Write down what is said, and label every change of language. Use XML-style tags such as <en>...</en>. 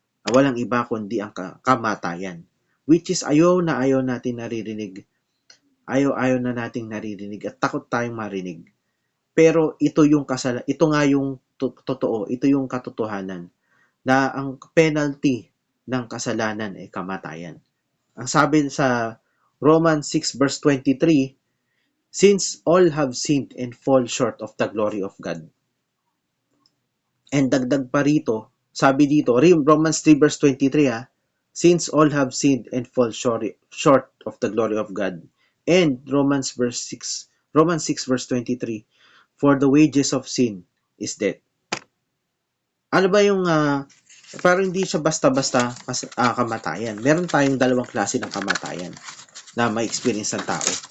<tl>Walang iba kundi ang kamatayan.</tl> <en>Which is</en> <tl>ayaw nating naririnig. Ayaw na nating naririnig at takot tayong marinig. Pero ito nga yung totoo, ito yung katotohanan na ang penalty ng kasalanan ay kamatayan. Ang sabi sa</tl> <en>Romans 6 verse 23, since all have sinned and fall short of the glory of God. And</en> <tl>dagdag pa rito, sabi dito,</tl> <en>Romans 3 verse 23, since all have sinned and fall short of the glory of God. And Romans 6 verse 23, for the wages of sin is death.</en> <tl>Ano ba yung parang hindi siya basta-basta kamatayan. Meron tayong dalawang klase ng kamatayan na may experience ng tao.</tl>